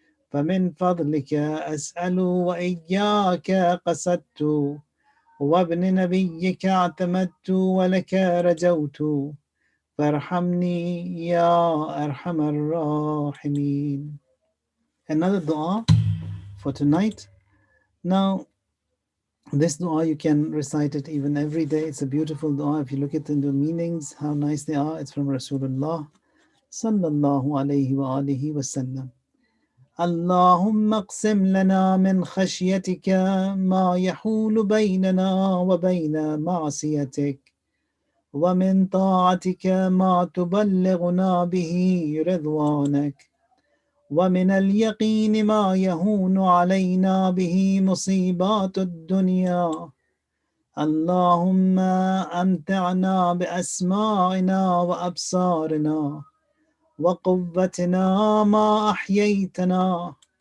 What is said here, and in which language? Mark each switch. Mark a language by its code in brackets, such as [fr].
[ar] فمن فضلك أسأل وإياك قصدت وابن نبيك اعتمدت ولك رجوت فارحمني يا أرحم الراحمين. [en] Another dua for tonight. Now, this dua you can recite it even every day. It's a beautiful dua. If you look at the meanings, how nice they are. It's from Rasulullah sallallahu alayhi wa alihi wa sallam. [ar] اللهم اقسم لنا من خشيتك ما يحول بيننا وبين معصيتك ومن طاعتك ما تبلغنا به رضوانك ومن اليقين ما يهون علينا به مصيبات الدنيا اللهم أمتعنا بأسماعنا وأبصارنا وقوتنا ما أحييتنا